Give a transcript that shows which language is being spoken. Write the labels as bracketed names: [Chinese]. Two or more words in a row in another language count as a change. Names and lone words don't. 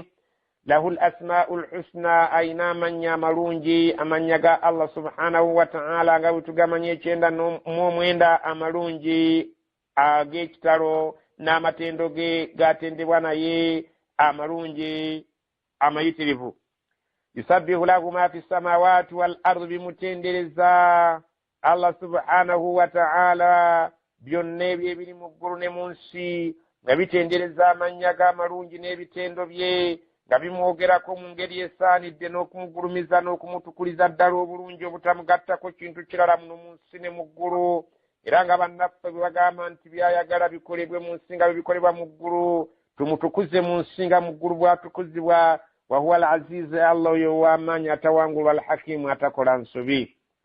[Arabic] له الأسماء الحسنى, [Ganda] ayina amannya amalungi, amannya ga [Arabic] الله سبحانه وتعالى [Ganda] nga bwe tugamanya 9 amalungi ag'ekitalo n'amatendo ge gatendebwa naye amalungi amayitirivu. [Arabic] يسبح له ما في السماوات والأرض, [Ganda] bimutendereza [Arabic] الله سبحانه وتعالى [Ganda] byonna ebiri mu ggulu ne mu nsi nga bitendereza amannya g'amalungi n'ebitendo bye nga bimwogerako mu ngeri esaanidde n'okumugulumiza n'okumutukuliza ddala obulungi obutamugattako kintu kirala muno mu nsi ne mu ggulu. Era nga bannaffe bwe bagamba nti byayagala bikolebwe mu nsi nga bwe bikolebwa mu ggulu, tumutukuze mu nsi nga mu ggulu bwatukuzibwa. [Arabic] وهو العزيز, [Ganda] Allah oyo w'amaanyi atawangulwa, al-hakimu atakola nsobi.